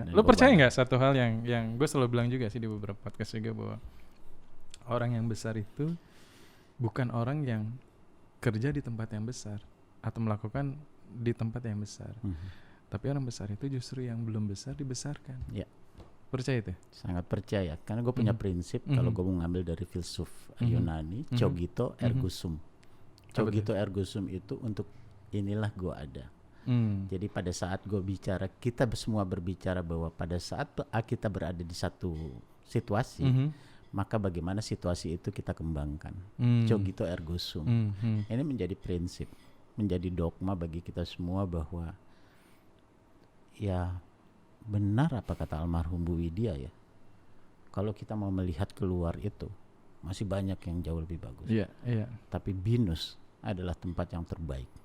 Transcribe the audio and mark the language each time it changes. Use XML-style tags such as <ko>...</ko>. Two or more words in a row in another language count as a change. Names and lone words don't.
<id>Lo percaya nggak satu hal yang gue selalu bilang juga sih di beberapa podcast juga, bahwa orang yang besar itu bukan orang yang kerja di tempat yang besar atau melakukan di tempat yang besar, tapi orang besar itu justru yang belum besar dibesarkan. Ya. Percaya itu? Sangat percaya, karena gue punya prinsip kalau gue mau ngambil dari filsuf Yunani,</id> <la>cogito ergo sum. Cogito ergo sum</la> <id>itu untuk inilah gue ada. Jadi pada saat gue bicara, kita semua berbicara bahwa pada saat kita berada di satu situasi, maka bagaimana situasi itu kita kembangkan.</id> <la>Cogito ergo sum.</la> <id>Ini menjadi prinsip, menjadi dogma bagi kita semua bahwa ya benar apa kata almarhum Bu Widya ya. Kalau kita mau melihat keluar itu masih banyak yang jauh lebih bagus. Tapi BINUS adalah tempat yang terbaik.</id>